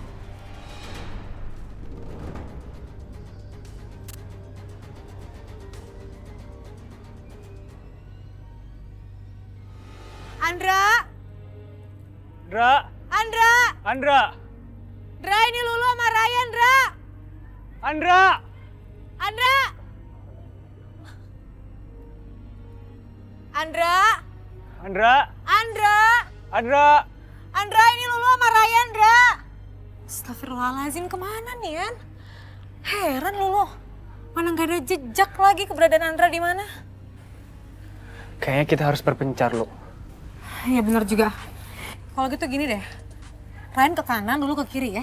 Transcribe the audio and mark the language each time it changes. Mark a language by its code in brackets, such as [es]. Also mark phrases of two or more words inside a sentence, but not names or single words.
[id] Andra! Andra! Andra! Andra! Andra, ini Lulu sama Ryan, Andra! Andra! Andra! Andra! Andra! Andra! Andra! Andra, ini Lulu sama Ryan, Andra! Astagfirullahaladzim, kemana nih, An? Heran Lulu, mana gak ada jejak lagi keberadaan Andra di mana? Kayaknya kita harus berpencar, Lu. Iya benar juga. Kalau gitu gini deh, Ryan ke kanan, Lulu ke kiri ya.